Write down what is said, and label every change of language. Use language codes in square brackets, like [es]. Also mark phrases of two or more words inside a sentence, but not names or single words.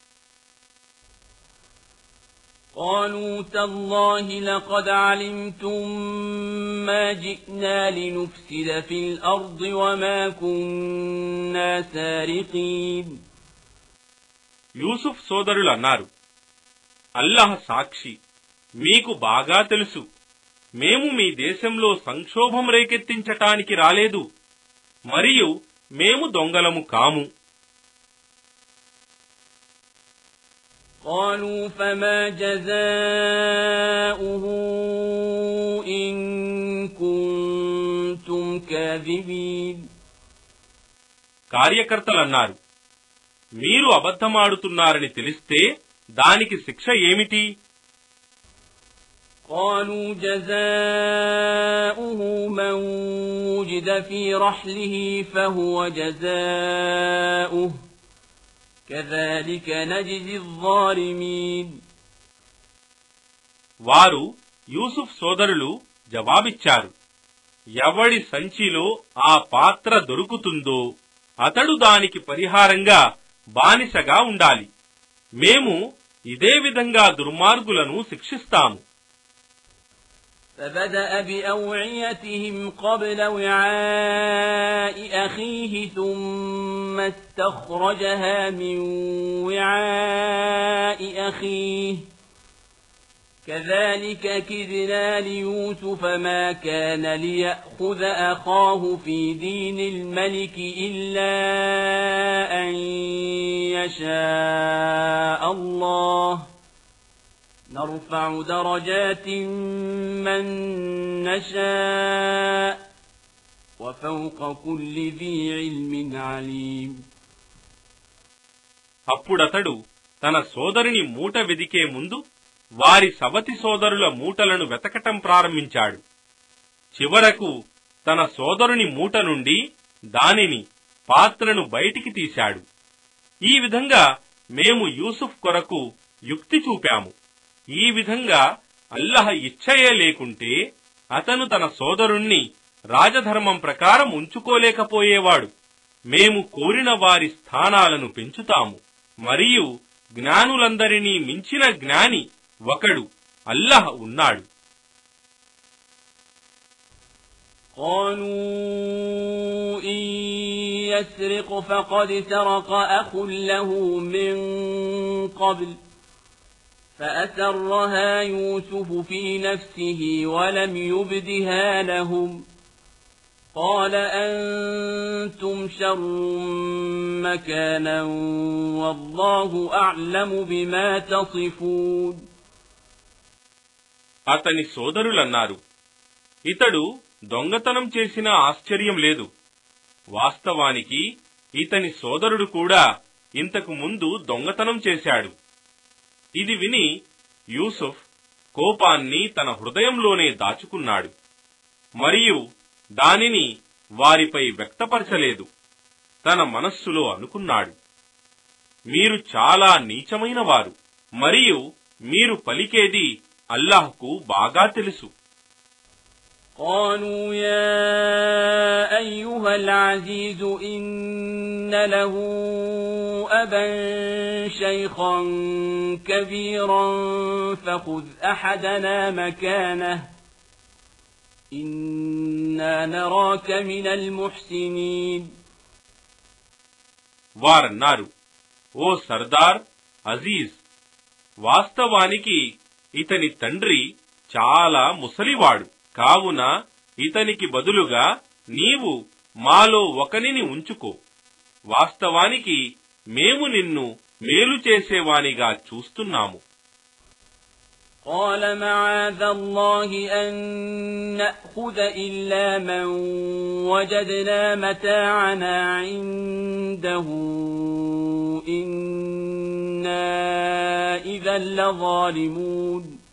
[ar] قالوا تالله لقد علمتم ما جئنا لنفسد في الأرض وما كنا سارقين. [te] యూసుఫ్ సోదరులు అన్నారు, అల్లాహ్ సాక్షి, మీకు బాగా తెలుసు, మేము మీ దేశంలో సంక్షోభం రేకెత్తించటానికి రాలేదు, మరియు మేము దొంగలము కాము. [ar] قالوا فما جزاؤه إن كنتم كاذبين. [te] కార్యకర్తలన్నారు, మీరు అబద్ధమాడుతున్నారని తెలిస్తే దానికి శిక్ష ఏమిటి? [ar] قالوا جزاؤه من وجد في رحله فهو جزاؤه كذلك نجزي الظالمين. [te] వారు యూసుఫ్ సోదరులు జవాబిచ్చారు, ఎవడి సంచిలో ఆ పాత్ర దొరుకుతుందో అతడు దానికి పరిహారంగా బానిసగా ఉండాలి. మేము ఇదే విధంగా దుర్మార్గులను శిక్షిస్తాము. [ar] فبدأ بأوعيتهم قبل وعاء أخيه ثم استخرجها من وعاء أخيه كذلك كدنا ليوسف ما كان ليأخذ أخاه في دين الملك إلا أن يشاء الله نرفع درجات من نشاء وفوق كل ذي علم عليم. [te] అప్పుడతడు తన సోదరుని మూట వెదికే ముందు వారి సవతి సోదరుల మూటలను వెతకటం ప్రారంభించాడు. చివరకు తన సోదరుని మూట నుండి దానిని పాత్రను బయటికి తీశాడు. ఈ విధంగా మేము యూసుఫ్ కొరకు యుక్తి చూపాము. ఈ విధంగా అల్లాహ్ ఇచ్ఛయే లేకుంటే అతను తన సోదరుణ్ణి రాజధర్మం ప్రకారం ఉంచుకోలేకపోయేవాడు. మేము కోరిన వారి స్థానాలను పెంచుతాము. మరియు జ్ఞానులందరినీ మించిన జ్ఞాని ఒకడు అల్లాహ్ ఉన్నాడు. [ar] قالوا إن يسرق فقد سرق أخ له من قبل فأسرها يوسف في نفسه ولم يبدها لهم قال أنتم شر مكانا والله أعلم بما تصفون. [te] అతని సోదరులన్నారు, ఇతడు దొంగతనం చేసిన ఆశ్చర్యం లేదు. వాస్తవానికి ఇతని సోదరుడు కూడా ఇంతకు ముందు దొంగతనం చేశాడు. ఇది విని యూసుఫ్ కోపాన్ని తన హృదయంలోనే దాచుకున్నాడు మరియు దానిని వారిపై వ్యక్తపరచలేదు. తన మనస్సులో అనుకున్నాడు, మీరు చాలా నీచమైన వారు మరియు మీరు పలికేది అల్లాహ్కు బాగా తెలుసు. [ar] قالوا يا أيها العزيز إن له أبا شيخا كبيرا فخذ أحدنا مكانه إنا نراك من المحسنين. [te] వారన్నారు, ఓ సర్దార్ అజీజ్, వాస్తవానికి ఇతని తండ్రి చాలా ముసలివాడు. కావున ఇతనికి బదులుగా నీవు మాలో ఒకనిని ఉంచుకో. వాస్తవానికి మేము నిన్ను మేలు చేసేవానిగా చూస్తున్నాము. [ar] قال معاذ الله أن نأخذ إلا من وجدنا متاعنا عنده إنا إذا لظالمون.